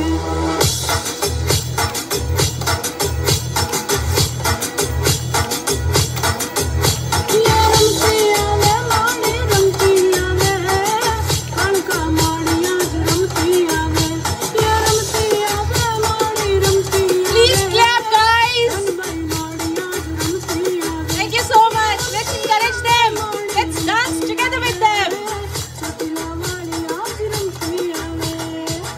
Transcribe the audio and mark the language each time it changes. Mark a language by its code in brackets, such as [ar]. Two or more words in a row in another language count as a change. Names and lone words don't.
[gu] યે રમતી આવે માડી રમતી આવે, કણકા માડી આજ રમતી આવે। યે રમતી આવે માડી રમતી આવે। [en] Please clap, guys. [gu] માડી આજ રમતી આવે। [en] Thank you so much. Let's encourage them. Let's dance together with them. [gu] ચટિયા માડી આજ રમતી આવે।